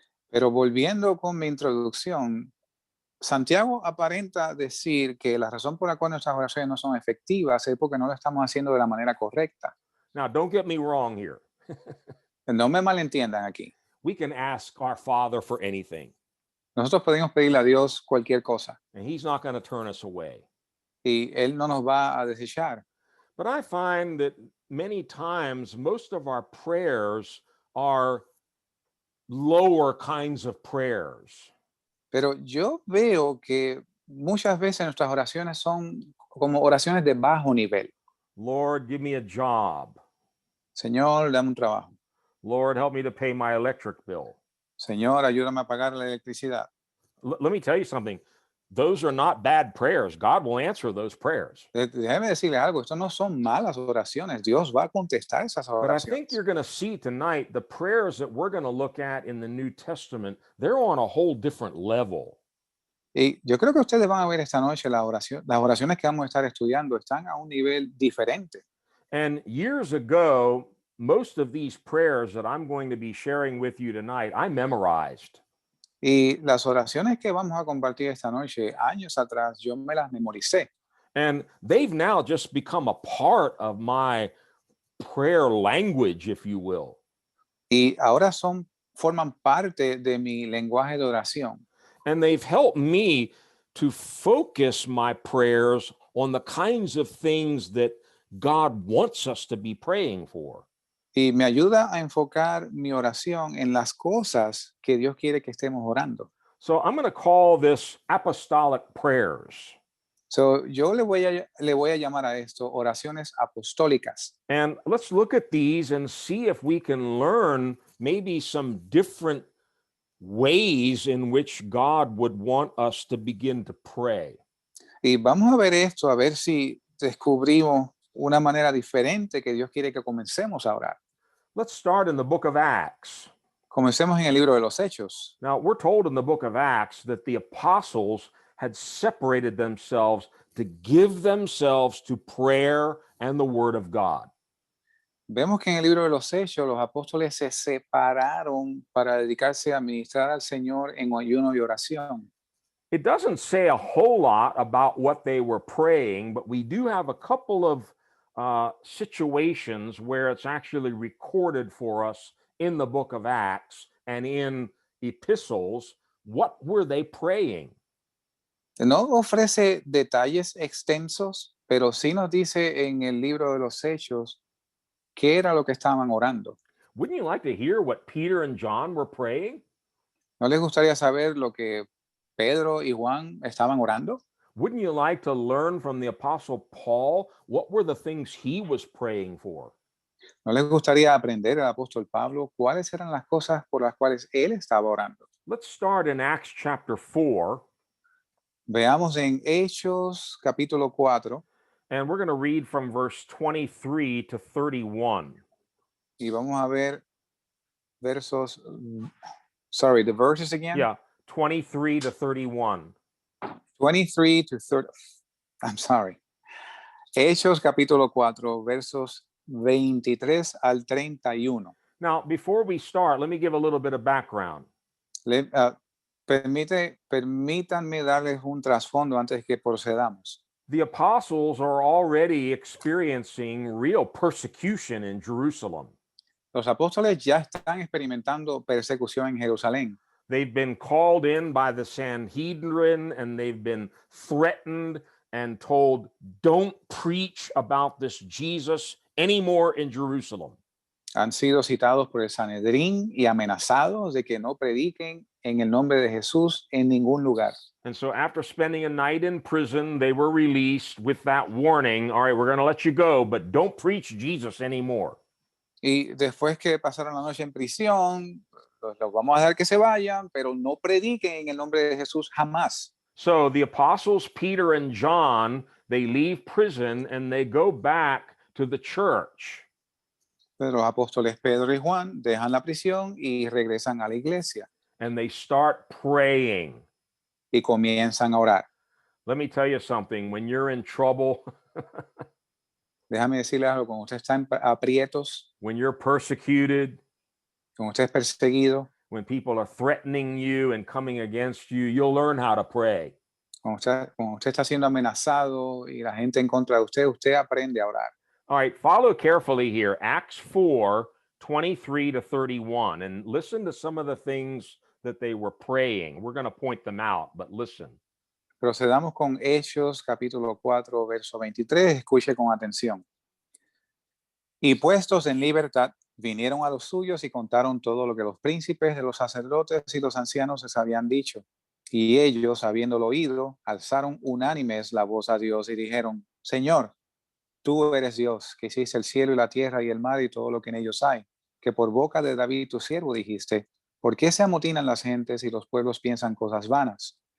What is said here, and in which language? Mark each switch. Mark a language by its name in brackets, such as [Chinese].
[Spanish] Pero volviendo con mi introducción, Santiago aparenta decir que la razón por la cual nuestras oraciones no son efectivas es porque no lo estamos haciendo de la manera correcta. [English] Now, don't get me wrong here. [Spanish] No me malentiendan aquí. [English] We can ask our Father for anything, [Spanish] Nosotros podemos pedirle a Dios cualquier cosa [English] and He's not going to turn us away. [Spanish] y Él no nos va a desechar. [English] But I find that many times most of our prayers are lower kinds of prayers. [Spanish] Pero yo veo que muchas veces nuestras oraciones son como oraciones de bajo nivel. [English] Lord, give me a job. [Spanish] Señor, dame un trabajo. [English] Lord, help me to pay my electric bill. [Spanish] Señor, ayúdame a pagar la electricidad. [English] Let me tell you something. Those are not bad prayers. God will answer those prayers. [Spanish] Déjeme decirle algo, esto no son malas oraciones. Dios va a contestar esas [English] But I think [Spanish] oraciones. [English] you're going to see tonight the prayers that we're going to look at in the New Testament, they're on a whole different level. [Spanish] Y yo creo que ustedes van a ver esta noche las oraciones que vamos a estar estudiando están a un nivel diferente. [English] And years ago, most of these prayers that I'm going to be sharing with you tonight, I memorized. [Spanish] Y las oraciones que vamos a compartir esta noche, años atrás, yo me las memoricé. [English] And they've now just become a part of my prayer language, if you will. [Spanish] Y ahora forman parte de mi lenguaje de oración. [English] And they've helped me to focus my prayers on the kinds of things that God wants us to be praying for. [Spanish] Y me ayuda a enfocar mi oración en las cosas que Dios quiere que estemos orando. [English] So I'm going to call this apostolic prayers. [Spanish] So, yo le voy a llamar a esto oraciones apostólicas. [English] And let's look at these and see if we can learn maybe some different ways in which God would want us to begin to pray. [Spanish] Y vamos a ver esto, a ver si descubrimos una manera diferente que Dios quiere que comencemos a orar. [English] Let's start in the book of Acts. [Spanish] Comencemos en el libro de los Hechos. [English] Now, we're told in the book of Acts that the apostles had separated themselves to give themselves to prayer and the word of God. [Spanish] Vemos que en el libro de los Hechos los apóstoles se separaron para dedicarse a ministrar al Señor en ayuno y oración. [English] It doesn't say a whole lot about what they were praying, but we do have a couple of situations where it's actually recorded for us in the book of Acts and in epistles. What were they praying? [Spanish] No ofrece detalles extensos, pero sí nos dice en el libro de los Hechos qué era lo que estaban orando. [English] Wouldn't you like to hear what Peter and John were praying? [Spanish] ¿No les gustaría saber lo que Pedro y Juan estaban orando? [English] Wouldn't you like to learn from the Apostle Paul what were the things he was praying for? [Spanish] ¿No les gustaría aprender del apóstol Pablo cuáles eran las cosas por las cuales él estaba orando? [English] Let's start in Acts chapter 4, [Spanish] Veamos en Hechos capítulo 4 [English] and we're going to read from verse 23 to 31. [Spanish] y vamos a ver versos, [English] sorry, the verses again? Yeah, 23 to 31. 23 to 30, I'm sorry. [Spanish] Hechos capítulo 4, versos 23 al 31. [English] Now, before we start, let me give a little bit of background. [Spanish] Permítanme darles un trasfondo antes que procedamos. [English] The apostles are already experiencing real persecution in Jerusalem. [Spanish] Los apóstoles ya están experimentando persecución en Jerusalén. [English] They've been called in by the Sanhedrin and they've been threatened and told, don't preach about this Jesus anymore in Jerusalem. [Spanish] Han sido citados por el Sanedrín y amenazados de que no prediquen en el nombre de Jesús en ningún lugar. [English] And so after spending a night in prison, they were released with that warning, all right, we're going to let you go, but don't preach Jesus anymore. [Spanish] Y después que pasaron la noche en prisión, los vamos a dejar que se vayan, pero no prediquen en el nombre de Jesús jamás. [English] So the apostles Peter and John, they leave prison and they go back to the church. [Spanish] Pero los apóstoles Pedro y Juan dejan la prisión y regresan a la iglesia [English] And they start praying. [Spanish] y comienzan a orar. [English] Let me tell you something. When you're in trouble, [Spanish] Déjame decirles algo, cuando usted está en aprietos, [English] when you're persecuted, [Spanish] cuando usted es perseguido, [English] when people are threatening you and coming against you, you'll learn how to pray. [Spanish] cuando usted está siendo amenazado y la gente en contra de usted, usted aprende a orar. [English] All right, follow carefully here. Acts 4, 23 to 31. And listen to some of the things that they were praying. We're going to point them out, but listen. [Spanish] Procedamos con Hechos capítulo 4, verso 23. Escuche con atención. Y puestos en libertad, vinieron a los suyos y contaron todo lo que los príncipes de los sacerdotes y los ancianos les habían dicho. Y ellos, habiéndolo oído, alzaron unánimes la voz a Dios y dijeron, Señor, tú eres Dios, que hiciste el cielo y la tierra y el mar y todo lo que en ellos hay, que por boca de David tu siervo dijiste, ¿por qué se amotinan las gentes y los pueblos piensan cosas vanas?